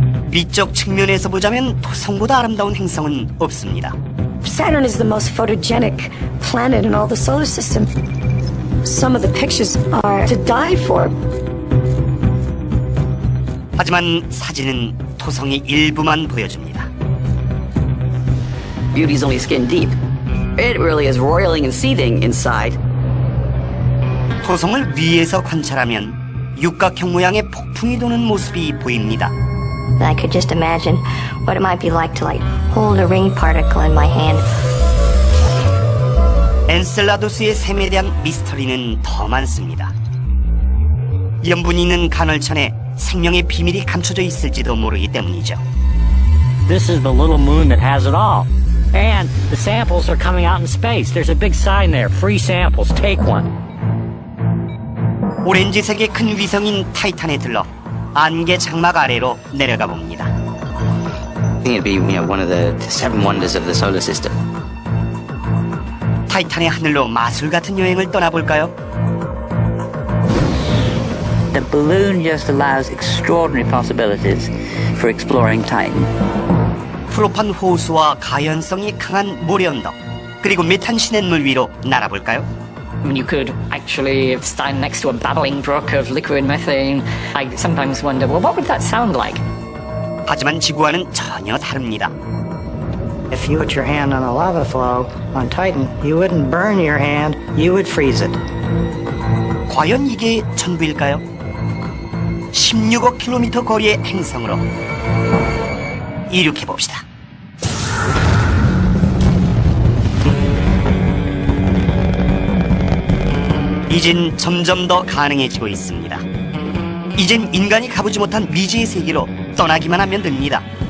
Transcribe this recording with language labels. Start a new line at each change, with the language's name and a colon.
Korean: 미적 측면에서 보자면 토성보다 아름다운 행성은 없습니다.
English: Saturn is the most photogenic planet in all the solar system. Some of the pictures are to die for.
Korean: 하지만 사진은 토성의 일부만 보여줍니다.
English: Beauty's only skin deep. It really is roiling and seething inside.
Korean: 토성을 위에서 관찰하면 육각형 모양의 폭풍이 도는 모습이 보입니다.
English: I could just imagine what it might be like to hold a ring particle in my hand.
Korean: 엔셀라두스의 셈에 대한 미스터리는 더 많습니다. 염분이 있는 간헐천에 생명의 비밀이 감춰져 있을지도 모르기 때문이죠.
English: This is the little moon that has it all. And the samples are coming out in space. There's a big sign there, free samples, take one.
Korean: 오렌지색의 큰 위성인 타이탄에 들러 안개 장막 아래로 내려가 봅니다.
English: I think it'd be, one of the seven wonders of the solar system.
Korean: 타이탄의 하늘로 마술 같은 여행을 떠나볼까요?
English: The balloon just allows extraordinary possibilities for exploring Titan.
Korean: 프로판 호수와 가연성이 강한 모래 언덕, 그리고 메탄 시냇물 위로 날아볼까요?
English: I mean, you could actually stand next to a babbling brook of liquid methane. I sometimes wonder, well, what would that sound like?
Korean: 하지만 지구와는 전혀 다릅니다.
English: If you put your hand on a lava flow on Titan, you wouldn't burn your hand, you would freeze it.
Korean: 과연 이게 전부일까요? 16억 킬로미터 거리의 행성으로 이륙해봅시다. 이젠 점점 더 가능해지고 있습니다. 이젠 인간이 가보지 못한 미지의 세계로 떠나기만 하면 됩니다.